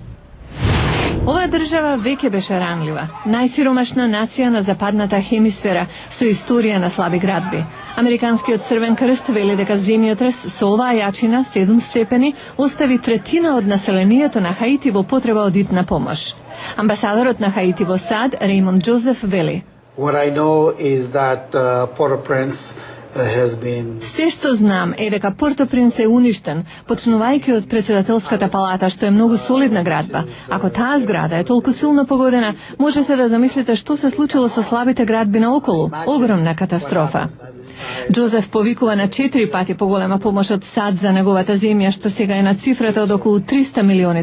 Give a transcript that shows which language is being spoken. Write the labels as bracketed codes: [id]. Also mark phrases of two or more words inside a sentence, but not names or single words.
[mk] Оваа држава веќе беше ранлива, најсиромашна нација на западната хемисфера со историја на слаби градби. Американскиот Црвен крст вели дека земјотрес со оваа јачина 7 степени остави третина од населението на Хаити во потреба од итна помош. Амбасадорот на Хаити во САД, Реймонд Джозеф, вели: [en] What I know is that Port-au-Prince has been... [mk] Се што знам е дека Порто-Принс е уништен, почнувајќи од председателската палата, што е многу солидна градба. Ако таа зграда е толку силно погодена, можете да замислите што се случило со слабите градби наоколу. Огромна катастрофа. Джозеф повикува на 4 пати поголема помош од САД за неговата земја, што сега е на цифрата од околу $300 милиони.